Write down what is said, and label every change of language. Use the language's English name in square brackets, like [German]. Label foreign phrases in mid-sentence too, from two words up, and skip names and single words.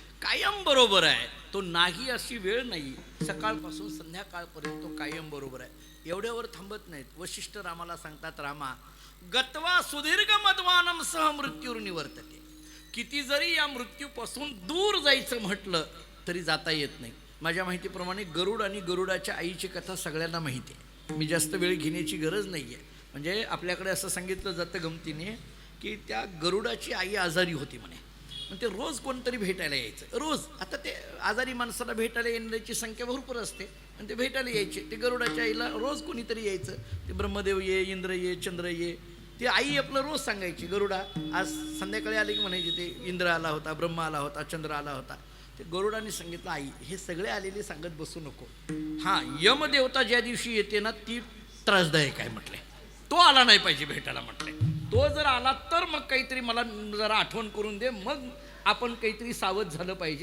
[Marathi] कायम बरोबर आहे. तो नाही अशी वेळ नाही, सकाळपासून संध्याकाळपर्यंत तो कायम बरोबर आहे. एवढ्यावर थांबत नाहीत. वशिष्ठ रामाला सांगतात, [Sanskrit] रामा गत्वा सुदीर्घ मध्वानम सह मृत्यूर निवर्तते. [Marathi] किती जरी या मृत्यूपासून दूर जायचं म्हटलं तरी जाता येत नाही. माझ्या माहितीप्रमाणे गरुड आणि गरुडाच्या आईची कथा सगळ्यांना माहिती आहे. मी जास्त वेळ घेण्याची गरज नाही आहे. म्हणजे आपल्याकडे असं सांगितलं जातं गमतीने की त्या गरुडाची आई आजारी होती म्हणे. मग ते रोज कोणतरी भेटायला यायचं, रोज. आता ते आजारी माणसाला भेटायला येण्याची संख्या भरपूर असते आणि ते भेटायला यायचे. ते गरुडाच्या आईला रोज कोणीतरी यायचं. ते ब्रह्मदेव ये, इंद्र ये, चंद्र ये. ती आई आपलं रोज सांगायची, गरुडा आज संध्याकाळी आले की म्हणायची ते इंद्र आला होता, ब्रह्म आला होता, चंद्र आला होता. ते गरुडाने सांगितलं, आई हे सगळे आलेले सांगत बसू नको. हां, यमदेवता ज्या दिवशी येते ना ती त्रासदायक आहे म्हटले. तो आला नाही पाहिजे भेटायला म्हटले. तो जर आला तर मग काहीतरी मला जरा आठवण करून दे, मग आपण काहीतरी सावध झालं पाहिजे.